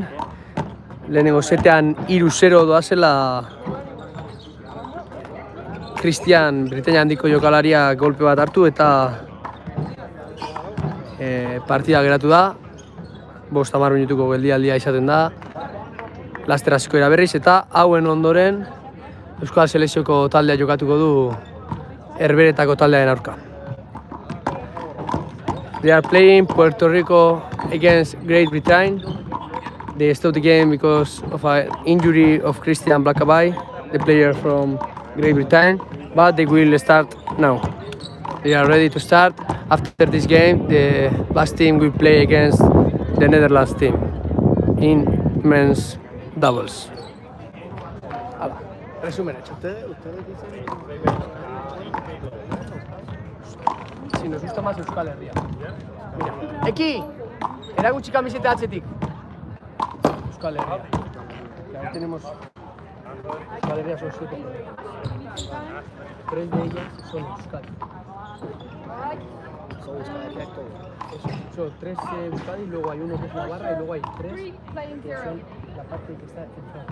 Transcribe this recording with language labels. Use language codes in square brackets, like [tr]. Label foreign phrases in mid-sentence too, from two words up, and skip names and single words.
[eu] Lehenengo setean 3-0 doazela Christian Britainia Handiko jokalaria golpe bat hartu eta partida geratu da. 5-10 minutuko geldialdia izaten da. Laster hasiko dira berriz eta hauen ondoren Euskal Selekzioko taldea jokatuko du Herberetako taldearen aurka. [en] They are playing Puerto Rico against Great Britain. They stopped the game because of an injury of Christian Blackaby, the player from Great Britain, but they will start now. They are ready to start. After this game, the last team will play against the Netherlands team in men's doubles. [es] Hala, resumen hecho. Ustedes dicen Si nos gusta más Euskal Herria. Mira, Eki! [eu] Erakutsi kamiseta atzetik. Euskal Herria. [es] Ahí tenemos Euskal Herria, son 7 proyectos. 3 de ellas son Euskadi. Son 3 Euskadi, luego hay uno que es Navarra y luego hay 3 que son la parte que está en Francia.